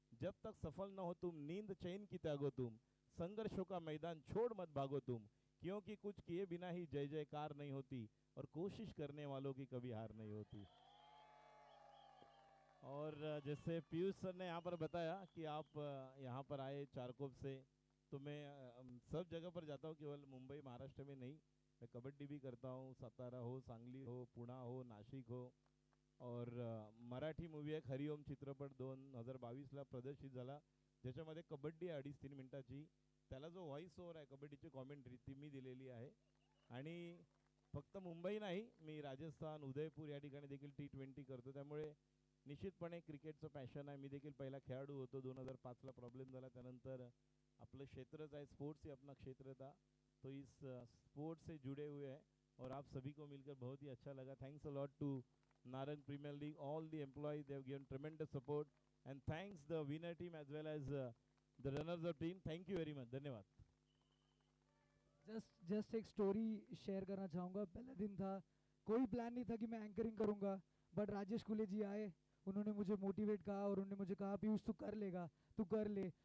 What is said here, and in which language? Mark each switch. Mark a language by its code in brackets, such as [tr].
[hi] जब तक सफल न हो तुम, नींद चैन की त्यागो तुम, संघर्षों का मैदान छोड़ मत भागो तुम, क्योंकि कुछ किए बिना ही जय जयकार नहीं होती, और कोशिश करने वालों की कभी हार नहीं होती। और जैसे पीयूष सर ने यहाँ पर बताया कि आप यहाँ पर आए चारकोप से, तो मैं सब जगह पर जाता हूँ, केवल मुंबई महाराष्ट्र में नहीं। मैं कबड्डी भी करता हूँ, सातारा हो, सांगली हो, पुणे हो, नाशिक हो। [mr] और मराठी मूवी एक हरिओम चित्रपट 2022ला प्रदर्शित झाला, ज्याच्यामध्ये कबड्डी 2.5-3 मिनिटाची, त्याला जो व्हॉइस ओव्हर आहे, कबड्डीची कॉमेंट्री ती मी दिलेली आहे। आणि फक्त मुंबई नाही, मी राजस्थान, उदयपूर या ठिकाणी देखील T20 करतो। त्यामुळे निश्चितपणे क्रिकेटचं पॅशन आहे। मी देखील पहिला खेळाडू होतो, 2005ला प्रॉब्लेम झाला, त्यानंतर आपलं क्षेत्रच आहे, [hi] स्पोर्ट्स ही अपना क्षेत्र था, तो इस स्पोर्ट्स से जुड़े हुए हैं। और आप सभी को मिलकर बहुत ही अच्छा लगा। [en] Thanks a lot to Narang premier league, all the employees, they have given tremendous support, and thanks the winner team as well as the runners up team. Thank you very much, धन्यवाद। [hi] जस्ट एक स्टोरी शेयर करना चाहूँगा। पहला दिन था, कोई plan नहीं था कि मैं एंकरिंग करूँगा, बट राजेश कुले जी आए, उन्होंने मुझे मोटिवेट कहा और उन्होंने मुझे कहा पीयूष तू कर लेगा, तू कर ले।